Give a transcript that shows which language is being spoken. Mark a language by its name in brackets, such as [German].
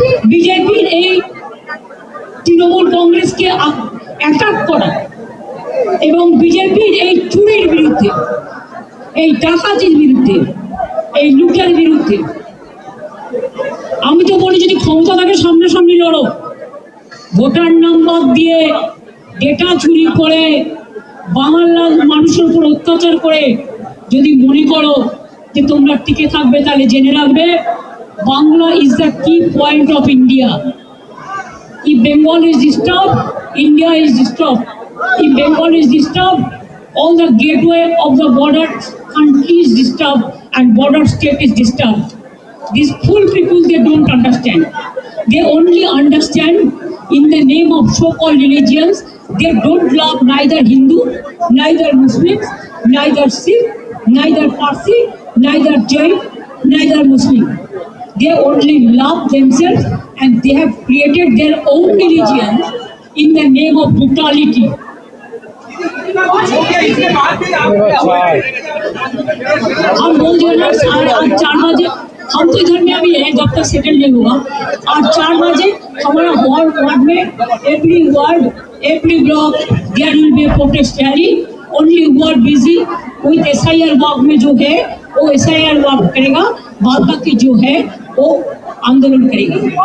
[Bangla] বিজেপির এই তৃণমূল কংগ্রেসকে অ্যাটাক করা এবং বিজেপির এই চুরির বিরুদ্ধে, এই ডাকাতির বিরুদ্ধে, এই লুটের বিরুদ্ধে আমি তো বলি যদি ক্ষমতা থাকে সামনাসামনি লড়ো। ভোটার নাম্বার দিয়ে ডেটা চুরি করে বাংলার মানুষের উপর অত্যাচার করে যদি মনে করো যে তোমরা টিকে থাকবে, তাহলে জেনে রাখবে [English] Bangla is the key point of India. If Bengal is disturbed, India is disturbed. If Bengal is disturbed, all the gateway of the border country is disturbed and border state is disturbed. These fool people, they don't understand. They only understand in the name of so-called religions. They don't love neither Hindu, neither Muslims, neither Sikh, neither Parsi, neither Jain, neither Muslim. They only love themselves and they have created their own religion in the name of brutality. [Hindi] हम बोल रहे हैं 4 बजे हम तो इधर में अभी है, जब तक सेटल नहीं होगा। और 4 बजे हमारा वार्ड में [English] Every ward, every block there will be a protest rally. Only ward busy with SIR work [Hindi] में जो है वो एसआईआर वर्क करेगा, बाद बाकी जो है वो आंदोलन करेगी।